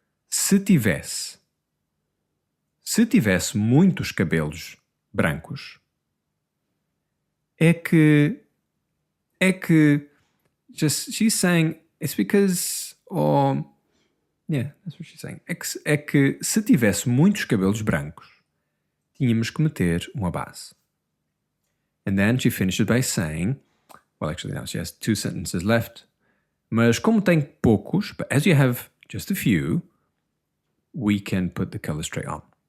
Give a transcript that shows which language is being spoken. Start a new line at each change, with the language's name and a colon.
Portuguese: Se tivesse muitos cabelos brancos, é que,
English: just, she's saying, it's because, or, yeah, that's what she's saying.
Portuguese: É que se tivesse muitos cabelos brancos, tínhamos que meter uma base.
English: And then she finishes by saying, well, actually, now she has 2 sentences left.
Portuguese: Mas como tem poucos,
English: but as you have just a few, we can put the color straight on.